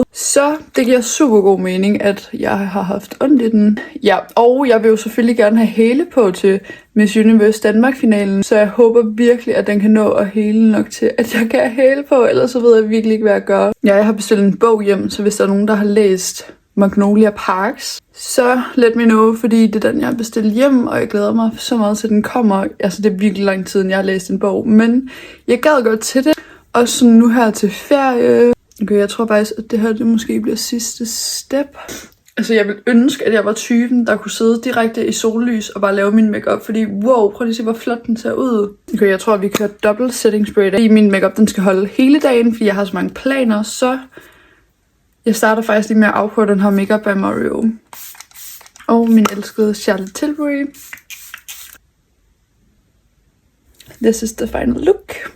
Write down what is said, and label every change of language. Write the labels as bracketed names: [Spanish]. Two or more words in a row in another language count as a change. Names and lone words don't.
[Danish] Så det giver super god mening, at jeg har haft ondt i den. Ja, og jeg vil jo selvfølgelig gerne have hæle på til Miss Universe Danmark-finalen, så jeg håber virkelig, at den kan nå at hæle nok til, at jeg kan have hæle på, ellers så ved jeg virkelig ikke, hvad jeg gør. Jeg har bestilt en bog hjem, så hvis der er nogen, der har læst Magnolia Parks, så [English] let me know, [Danish] fordi det er den, jeg har bestilt hjem, og jeg glæder mig så meget til, at den kommer. Altså, det er virkelig lang tid, siden jeg har læst en bog, men jeg gad godt til det. Og så nu her til ferie. Okay, jeg tror faktisk, at det her det måske bliver sidste step. Altså, jeg vil ønske, at jeg var typen, der kunne sidde direkte i sollys og bare lave min makeup, fordi wow, prøv lige at se, hvor flot den ser ud. Okay, jeg tror, at vi kører dobbelt [English] setting spray. [Danish] Fordi min makeup, den skal holde hele dagen, fordi jeg har så mange planer, så jeg starter faktisk lige med at afprøve den her Makeup by Mario. Og min elskede Charlotte Tilbury. [English] This is the final look.